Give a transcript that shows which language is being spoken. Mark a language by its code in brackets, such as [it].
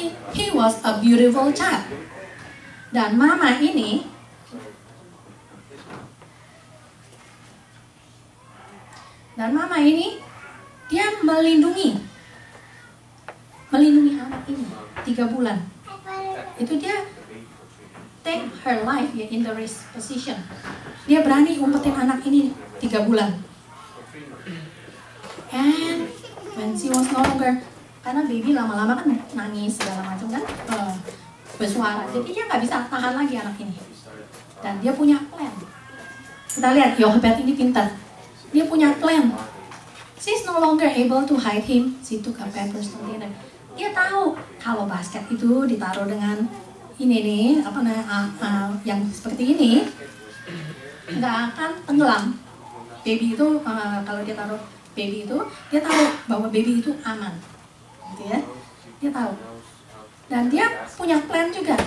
[en] He was a beautiful child. [id] Dan mama ini dia melindungi anak ini 3 bulan. Itu dia [en] take her life in the risk position. [id] Dia berani umpetin anak ini 3 bulan. [en] And when she was no longer, [id] karena baby lama-lama kan nangis segala macam kan, bersuara. Jadi dia nggak bisa tahan lagi anak ini. Dan dia punya plan. Kita lihat Jochebed ini pintar. Dia punya plan. [en] She's no longer able to hide him. She took a papyrus container. [id] Dia tahu kalau basket itu ditaruh dengan ini nih, yang seperti ini, nggak akan tenggelam. Baby itu kalau dia taruh baby itu, dia tahu bahwa baby itu aman. Gitu ya, dia tahu. Dan dia punya plan juga.